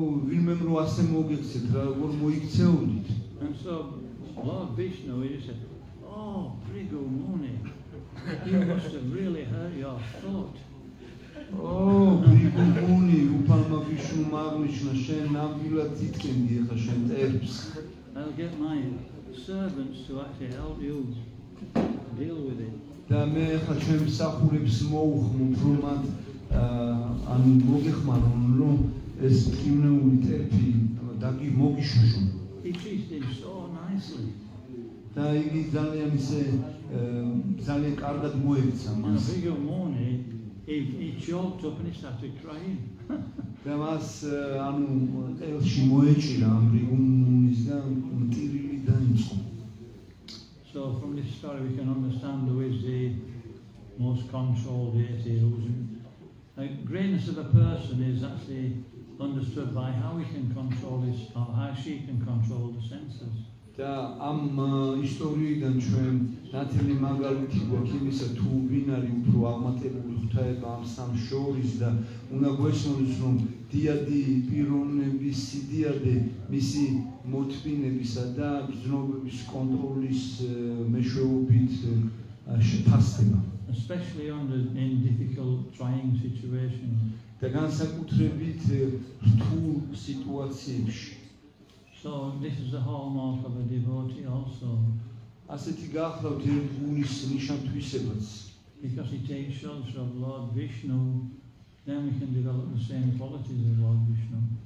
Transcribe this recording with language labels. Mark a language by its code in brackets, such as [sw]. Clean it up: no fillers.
[ka] ვინმე რო ასე მოგეცეთ რა როგორ მოიქცეოდით. [en] And so Lord Vishnu, he just said, oh, Bhikkhu Muni, you must have really hurt your foot. [ka] ბრიგუ მუნი უფალმა ვიშნუმ აღნიშნა შენ ნამდვილად წითქენდი ახლა შენ ტერფს. [en] I'll get my servants to actually help you deal with it. [ka] და მე ახლა ჩემ მსახურებს მოუხმობ რომ მათ ანუ მოგეხმარონ რომ ეს კივნეული ტერფი მოგიშუშონ. [en] He treated him so nicely. [ka] და იგი ძალიან ისე ძალიან კარგად მოექცა მას. [en] Bhikkhu Muni, he choked up and he started crying. [ka] და მას ანუ ყელში მოეჭირა ამ ბრიგუ მუნის და მტირილი დაიწყო. [en] So from this story we can understand who is the most controlled deity. The greatness of a person is actually understood by how he can control his, or how she can control the senses. [ka] და ამ ისტორიიდან ჩვენ ნათელი მაგალითი გვაქვს იმისა თუ ვინ არის უფრო აღმატებული ღვთაება ამ სამ შორის და უნდა გვესმოდეს რომ დიადი პიროვნების სიდიადე მისი მოთმინებისა და გრძნობების კონტროლის მეშვეობით შეფასდება. [en] Especially in difficult, trying situations. [ka] და განსაკუთრებით რთულ სიტუაციებში. [en] So this is the hallmark of a devotee also, [ka] ასეთი გახლავთ ერთგულის ნიშან-თვისებაც. [en] because he takes shelter of Lord Vishnu, then we can develop the same qualities of Lord Vishnu.